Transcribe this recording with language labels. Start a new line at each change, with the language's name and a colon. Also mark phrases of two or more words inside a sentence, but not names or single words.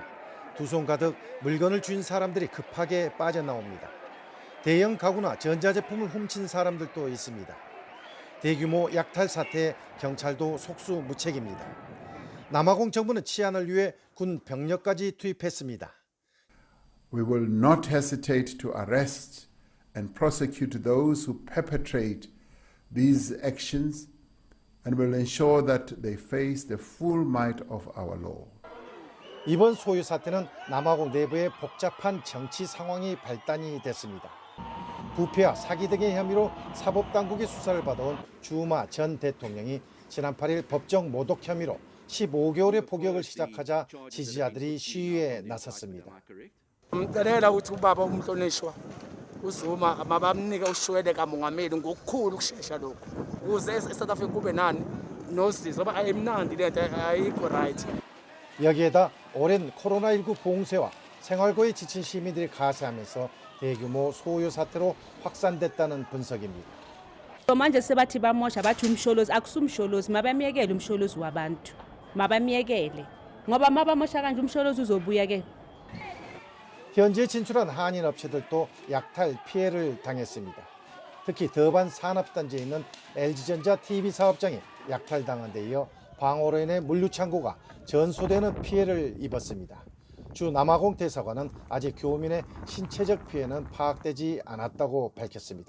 Korean: 두 손 가득 물건을 쥔 사람들이 급하게 빠져나옵니다. 대형 가구나 전자제품을 훔친 사람들도 있습니다. 대규모 약탈 사태에 경찰도 속수무책입니다. 남아공 정부는 치안을 위해 군 병력까지 투입했습니다.
English: We will not hesitate to arrest and prosecute those who perpetrate these actions and will ensure that they face the full might of our law.
Korean: 이번 소유 사태는 남아공 내부에 복잡한 정치 상황이 발단이 됐습니다. 부패와 사기 등의 혐의로 사법당국의 수사를 받아온 주마 전 대통령이 지난 8일 법정 모독 혐의로 15개월의 복역을 시작하자 지지자들이 시위에 나섰습니다.
Zulu: umdelela ukuthi ubaba umhlonishwa uZuma mabamnike ushwele kamongameli ngokukhulu ukushesha lokho ukuze eSouth Africa kube nani nosizo ngoba ayimnandi lento ayikho right.
Korean: 여기에다 오랜 코로나19 봉쇄와 생활고에 지친 시민들이 가세하면서 대규모 소요 사태로 확산됐다는 분석입니다.
Zulu: manje sebathi bamosha bathi umsholozi akusumsholozi mabamiyekele umsholozi wabantu mabamiyekele ngoba mabamosha kanje umsholozi uzobuya ke.
Korean: 현지에 진출한 한인 업체들도 약탈 피해를 당했습니다. 특히 더반 산업단지에 있는 LG전자 TV 사업장이 약탈당한 데 이어 방호로 인해 물류창고가 전소되는 피해를 입었습니다. 주 남아공 대사관은 아직 교민의 신체적 피해는 파악되지 않았다고 밝혔습니다.